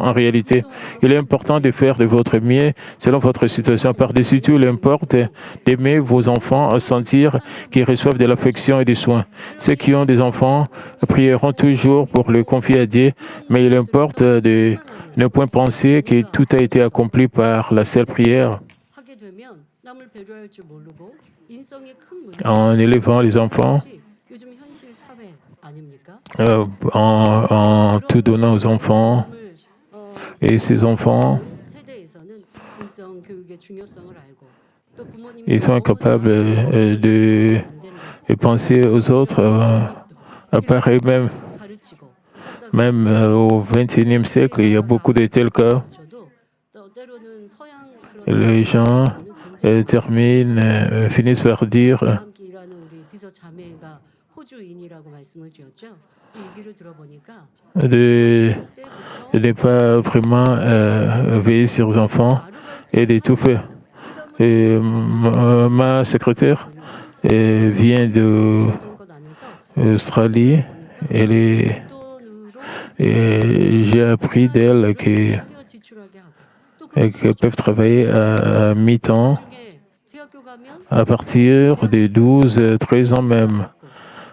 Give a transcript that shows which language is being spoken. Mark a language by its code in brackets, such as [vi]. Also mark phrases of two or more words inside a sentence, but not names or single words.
[fr] En réalité, il est important de faire de votre mieux selon votre situation. Par-dessus tout, il importe d'aimer vos enfants, à sentir qu'ils reçoivent de l'affection et des soins. Ceux qui ont des enfants prieront toujours pour les confier à Dieu, mais il importe de ne point penser que tout a été accompli par la seule prière. [ko] 하게 되면 남을 배려할 줄 모르고 인성에 큰 [fr] En élevant les enfants, [ko] 문제가 요즘 현실 사회 아닙니까? [fr] en tout donnant aux enfants, et ces enfants, [ko] 세대에서는 인성 교육의 중요성을 알고 또 부모님이 [fr] ils sont incapables de penser aux autres à part eux-mêmes. [ko] 가르치고 [fr] Même au XXIe siècle, il y a beaucoup de tels cas. [ko] 저도 또 때로는 서양 그런 [fr] Les gens finissent par dire [ko] 함께 일하는 우리 비서 자매가 호주인이라고 말씀을 드렸죠. 그 얘기를 들어보니까 [fr] de ne pas vraiment veiller sur les enfants et de tout faire. Et ma secrétaire vient d'Australie. Et j'ai appris d'elle qu'elles peuvent travailler à mi-temps à partir de 12, 13 ans même.